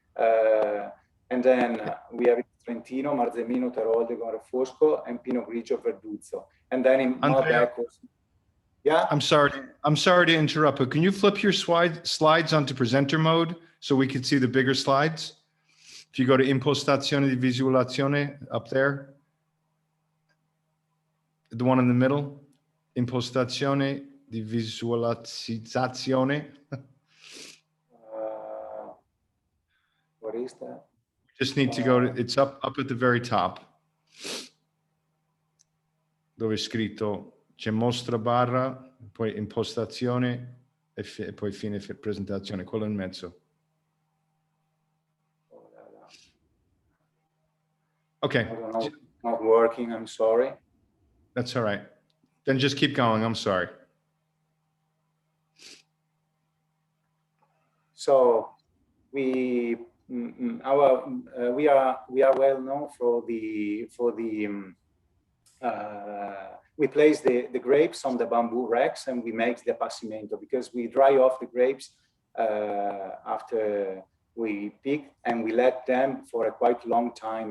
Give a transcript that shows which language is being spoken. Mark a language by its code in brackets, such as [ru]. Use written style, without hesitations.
[en] And then we have Trentino, Marzemino, Terol, de Fosco, and Pinot Grigio, Verduzzo. And then in Malbec, yeah. I'm sorry to interrupt, but can you flip your slides onto presenter mode so we can see the bigger slides? If you go to Impostazione di Visualizzazione up there, the one in the middle, Impostazione di Visualizzazione. What is that? Just need to go to, it's up at the very top. [it] Dove è scritto, c'è mostra barra, poi impostazione e poi fine presentazione, quello in mezzo. [en] Okay. I don't know, not working, I'm sorry. That's all right. Then just keep going, I'm sorry. So we are well known for the we place the grapes on the bamboo racks and we make the appassimento because we dry off the grapes after we pick and we let them for a quite long time.